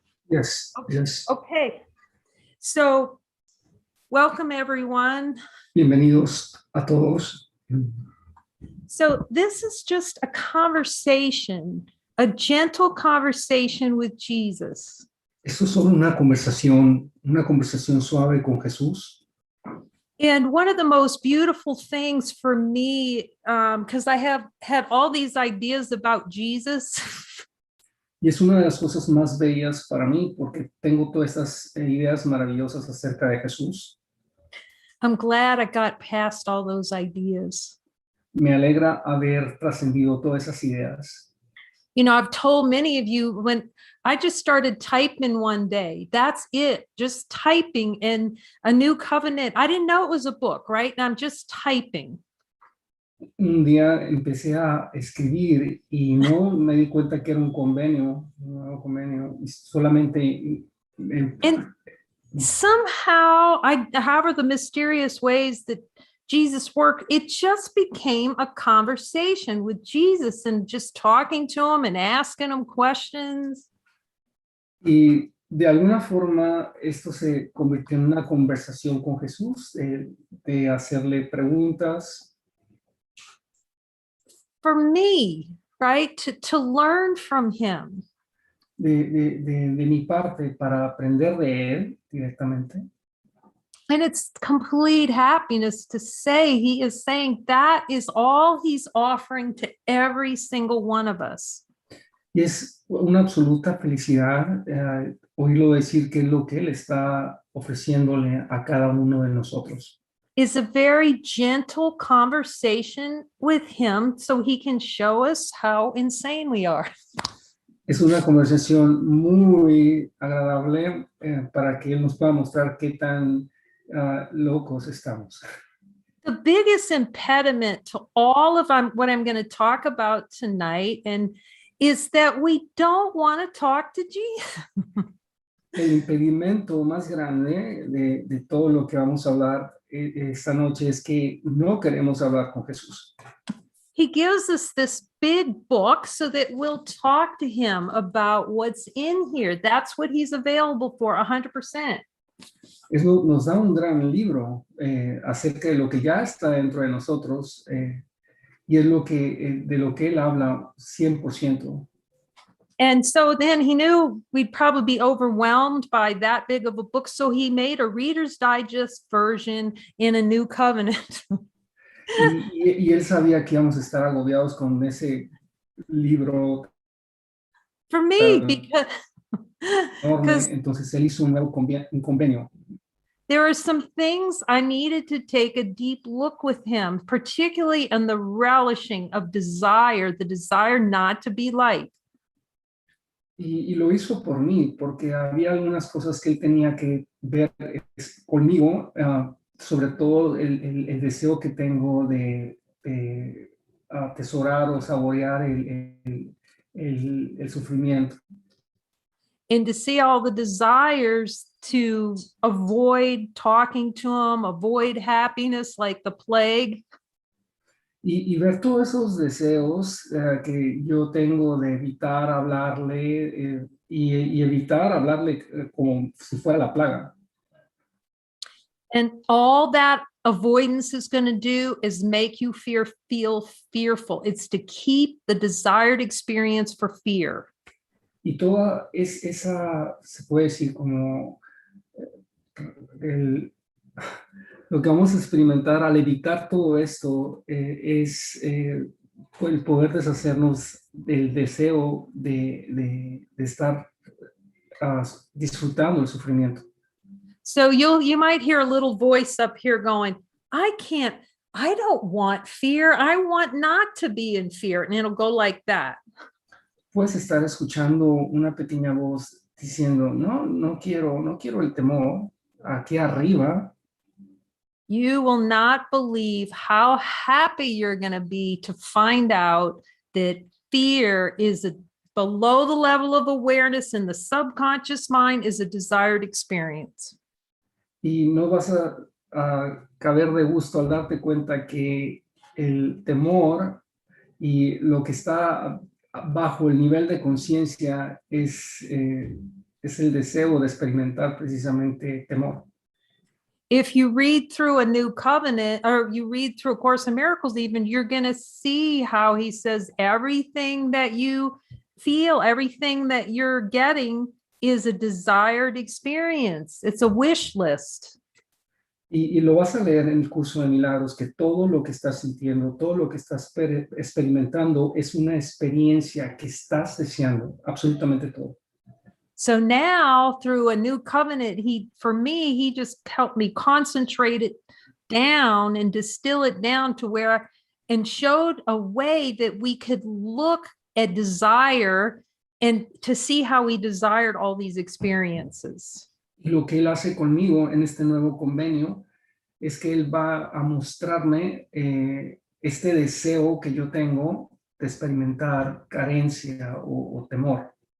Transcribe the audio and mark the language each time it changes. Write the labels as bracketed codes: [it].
[en] Yes, okay. yes. Okay. So, welcome everyone. [es] Bienvenidos a todos. [en] So, this is just a conversation, a gentle conversation with Jesus. [es] Esto es solo una conversación suave con Jesús. [en] And one of the most beautiful things for me, because I have had all these ideas about Jesus. [es] Y es una de las cosas más bellas para mí porque tengo todas estas ideas maravillosas acerca de Jesús. [en] I'm glad I got past all those ideas. [es] Me alegra haber trascendido todas esas ideas. [en] You know, I've told many of you when I just started typing one day, that's it, just typing in a new covenant. I didn't know it was a book, right? And I'm just typing. [es] Un día empecé a escribir y no me di cuenta que era un nuevo convenio, y solamente [en] And somehow, however the mysterious ways that Jesus worked, it just became a conversation with Jesus and just talking to him and asking him questions. [es] Y de alguna forma esto se convirtió en una conversación con Jesús, de hacerle preguntas. [en] For me, right, to learn from him. [es] De mi parte, para aprender de él directamente. [en] And it's complete happiness to say he is saying that is all he's offering to every single one of us. [es] Y es una absoluta felicidad oírlo decir que es lo que él está ofreciéndole a cada uno de nosotros. [en] Is a very gentle conversation with him so he can show us how insane we are. [es] Es una conversación muy agradable para que él nos pueda mostrar qué tan locos estamos. [en] The biggest impediment to all of what I'm going to talk about tonight is that we don't want to talk to Jesus. [es] El impedimento más grande de todo lo que vamos a hablar esta noche es que no queremos hablar con Jesús. [en] He gives us this big book so that we'll talk to him about what's in here. That's what he's available for 100%. [es] Nos da un gran libro acerca de lo que ya está dentro de nosotros y es de lo que él habla 100%. [en] And so then he knew we'd probably be overwhelmed by that big of a book. So he made a Reader's Digest version in a new covenant. [es] y él sabía que íbamos a estar agobiados con ese libro. [en] For me, because [es] entonces él hizo un convenio. [en] There are some things I needed to take a deep look with him, particularly in the relishing of desire, the desire not to be light. [es] Y lo hizo por mí, porque había algunas cosas que él tenía que ver conmigo, sobre todo el deseo que tengo de atesorar o saborear el sufrimiento. [en] And to see all the desires to avoid talking to him, avoid happiness like the plague. [es] Y ver todos esos deseos que yo tengo de evitar hablarle y evitar hablarle como si fuera la plaga. [en] And all that avoidance is going to do is make you feel fearful. It's to keep the desired experience for fear. [es] Y toda esa, se puede decir como lo que vamos a experimentar al evitar todo esto es el poder deshacernos del deseo de estar disfrutando el sufrimiento. [en] So you might hear a little voice up here going, I don't want fear. I want not to be in fear. And it'll go like that. [es] Puedes estar escuchando una pequeña voz diciendo, no, no quiero el temor. Aquí arriba, [en] You will not believe how happy you're going to be to find out that fear is below the level of awareness in the subconscious mind is a desired experience. [es] y no vas a caber de gusto al darte cuenta que el temor y lo que está bajo el nivel de conciencia es el deseo de experimentar precisamente temor. [en] If you read through a new covenant or you read through A Course in Miracles, even you're going to see how he says everything that you feel, everything that you're getting is a desired experience. It's a wish list. [es] Y lo vas a leer en el curso de milagros, que todo lo que estás sintiendo, todo lo que estás experimentando es una experiencia que estás deseando, absolutamente todo. [en] So now through a new covenant, for me, he just helped me concentrate it down and distill it down to where, and showed a way that we could look at desire and to see how we desired all these experiences. [es] Y lo que él hace conmigo en este nuevo convenio es que él va a mostrarme este deseo que yo tengo de experimentar carencia o temor.